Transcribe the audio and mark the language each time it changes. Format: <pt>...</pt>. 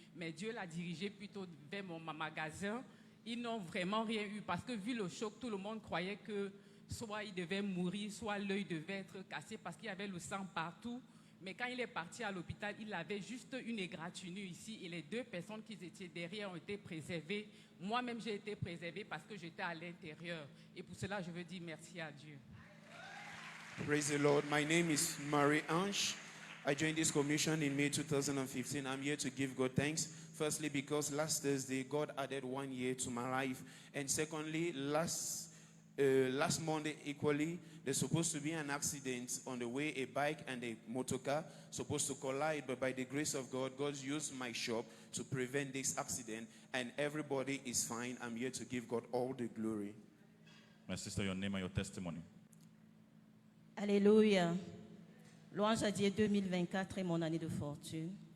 <fr>Mais Dieu l'a dirigé plutôt vers mon magasin. Ils n'ont vraiment rien eu parce que vu le choc, tout le monde croyait que soit il devait mourir, soit l'œil devait être cassé parce qu'il y avait le sang partout. Mais quand il est parti à l'hôpital, il avait juste une égratignure ici et les 2 personnes qui étaient derrière ont été préservées. Moi-même, j'ai été préservée parce que j'étais à l'intérieur. Et pour cela, je veux dire merci à Dieu.</fr> <en>Praise the Lord. My name is Marie Ange. I joined this commission in May 2015. I'm here to give God thanks. Firstly, because last Thursday, God added 1 year to my life. And secondly, last Monday equally, there's supposed to be an accident on the way, a bike and a motor car supposed to collide, but by the grace of God, God used my shop to prevent this accident, and everybody is fine. I'm here to give God all the glory. My sister, your name and your testimony.</en> <fr>Alléluia. Louange à Dieu, 2024 est mon année de fortune.</fr>